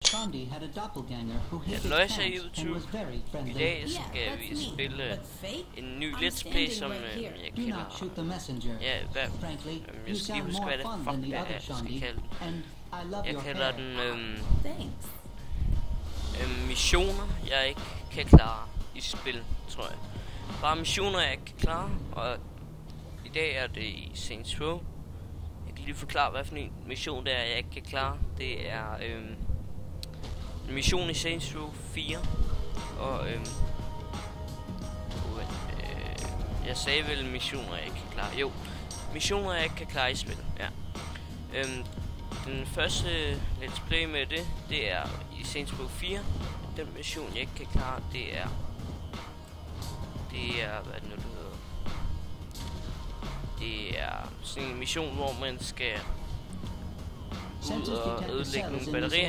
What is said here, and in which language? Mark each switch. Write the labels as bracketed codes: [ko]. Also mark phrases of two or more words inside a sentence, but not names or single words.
[en] Shondi had a doppelganger who [da] Ja, [en] hit his løjser pants [da] YouTube. [en] and was very [da] I [en] friendly. [da] dag skal vi spille en ny [en] let's play, [da] som jeg [en] Do not [da] kalder... [en] shoot the messenger. [da] Ja, hvad? [en] Frankly, [da] Jeg [en] you [da] skal lige [en] sound [da] huske, [en] more [da] hvad det [en] fun [da] fuck [en] than [da] det [en] the [da] er, [en] other [da] jeg skal [en] Shondi, [da] kalde den. [en] and I love [da] Jeg [en] your [da] kalder [en] hair. [da] den missioner, jeg ikke kan klare i spil, tror jeg. Bare missioner, jeg ikke kan klare, og i dag er det i Saints Row. Jeg kan lige forklare, hvad for en mission det er, jeg ikke kan klare. Det er en mission i Saints Row 4, og jeg sagde vel missioner, jeg ikke kan klare. Jo, missioner, jeg ikke kan klare i spil, ja. Den første [en] let's play [da] med det er i Saints Row 4. Den mission, jeg ikke kan klare, det er, hvad det nu det hedder. Det er sådan en mission, hvor man skal ud og ødelægge nogle batterier.